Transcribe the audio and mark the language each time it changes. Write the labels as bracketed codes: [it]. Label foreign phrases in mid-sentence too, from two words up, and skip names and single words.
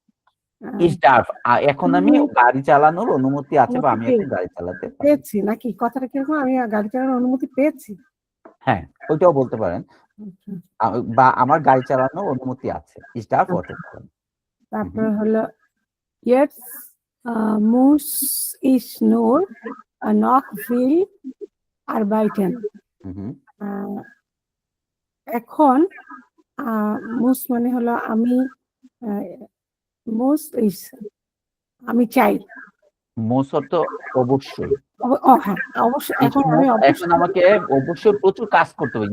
[bn] এখন আমি গাড়ি চালানোর অনুমতি আছে, বা আমি এখন গাড়ি চালাতে পেয়েছি নাকি? কথাটা কিরকম? আমি গাড়ি চালানোর অনুমতি পেয়েছি। হ্যাঁ, ওইটাও বলতে পারেন, বা আমার গাড়ি চালানোর অনুমতি আছে। তারপর হলো [de] jetzt muss ich nur noch viel arbeiten. [bn] এখন মুস মানে হলো আমি, [de] muss ich [bn] আমি চাই। মুস অর্থ অবশ্যই। হ্যাঁ অবশ্যই, এখন আমাকে অবশ্যই প্রচুর কাজ করতে হবে।